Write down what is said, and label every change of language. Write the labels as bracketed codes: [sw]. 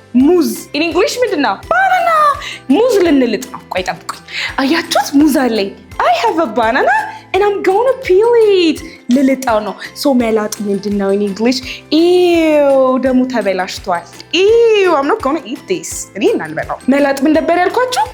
[am] ሙዝ። [en] in English [am] ምንድነው? ባናና። ሙዝ ልንልጥ ነው። ቆይ ጠብቁኝ። አያችሁት? ሙዝ አለኝ። [en] I have a banana and I'm gonna peel it. [am] ልልጣው ነው። ሶ መላጥ ምንድነው [en] in English? Ew, [am] ደሙ ተበላሽቷል። [en] Ew, I'm not gonna eat this. [am] እኔ እናልበላው። መላጥ ምን ነበር ያልኳችሁ?